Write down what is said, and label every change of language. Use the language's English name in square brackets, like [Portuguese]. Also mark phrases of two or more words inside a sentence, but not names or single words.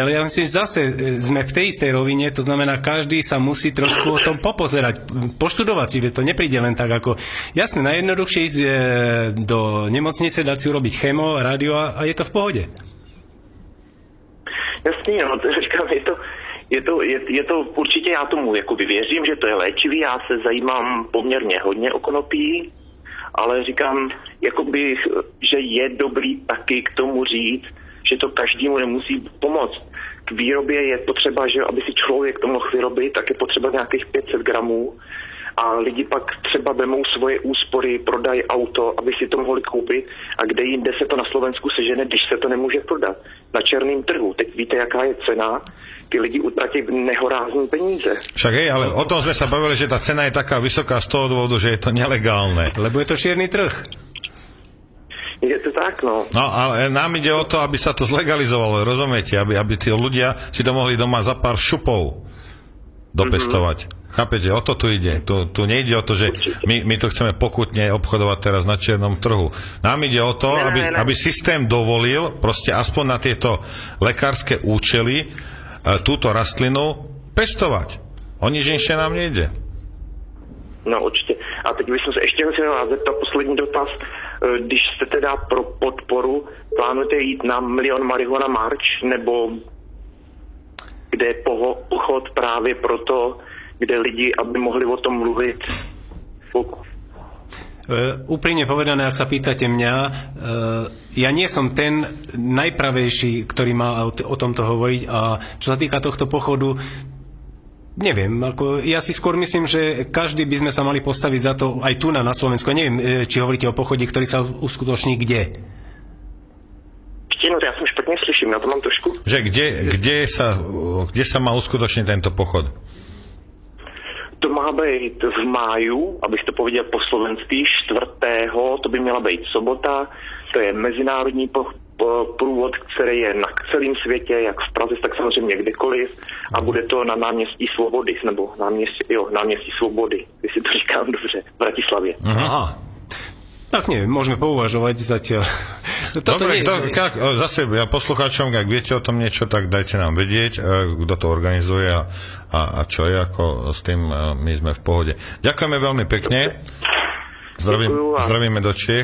[Slovak] Ale ja myslím, že zase sme v tej istej rovine, to znamená, každý sa musí trošku o tom popozerať, poštudovať si, to nepríde len tak ako... Jasné, najjednoduchšie ísť do nemocnice, dať si urobiť chemo, rádio a je to v pohode. [Czech] Jasný, no, to říkám, Je to určitě, já tomu jakoby věřím, že to je léčivý, já se zajímám poměrně hodně o konopí, ale říkám, jakoby, že je dobrý taky k tomu říct, že to každému nemusí pomoct. K výrobě je potřeba, že aby si člověk to mohl vyrobit, tak je potřeba nějakých 500 gramů a lidi pak třeba vemou svoje úspory, prodají auto, aby si to mohli koupit a kde jinde se to na Slovensku sežene, když se to nemůže prodat. Na černém trhu. Teď víte, jaká je cena. Ty lidi utratí nehorázné peníze. [Slovak] Však hej, ale o tom sme sa bavili, že tá cena je taká vysoká z toho dôvodu, že je to nelegálne. Lebo je to čierny trh. Je to tak, no. No, ale nám ide o to, aby sa to zlegalizovalo, rozumiete? Aby tí ľudia si to mohli doma za pár šupov dopestovať. Chápete, o to tu ide. Tu nejde o to, že my to chceme pokutne obchodovať teraz na čiernom trhu. Nám ide o to, aby systém dovolil proste aspoň na tieto lekárske účely túto rastlinu pestovať. O nič inšie nám nejde. [Czech] No určitě. A teď bych se ještě chtěl zeptat poslední dotaz. Když jste teda pro podporu, plánujete jít na Milion Marihuana March, nebo kde je pochod právě proto, kde lidi, aby mohli o tom mluvit? [Slovak] Úprimne povedané, ak sa pýtate mňa, ja nie som ten najpravejší, ktorý má o tomto hovoriť, a čo sa týka tohto pochodu, neviem, ja si skôr myslím, že každý by sme sa mali postaviť za to aj tu na Slovensku. Neviem, či hovoríte o pochode, ktorý sa uskutoční kde? No, ja som špatne slyším, na to mám trošku. Že kde sa má uskutočniť tento pochod? [Czech] To má být v máju, abych to pověděl po slovensky, 4. To by měla být sobota. To je mezinárodní průvod, který je na celém světě, jak v Praze, tak samozřejmě kdekoliv. A bude to na náměstí Svobody, nebo náměstí Svobody, když si to říkám dobře, v Bratislavě. Aha. [Slovak] Tak neviem, môžeme pouvažovať zatiaľ. Dobre, zase ja poslucháčom, ak viete o tom niečo, tak dajte nám vedieť, kto to organizuje a čo je, ako s tým my sme v pohode. Ďakujeme veľmi pekne. Zdravíme do Čiech.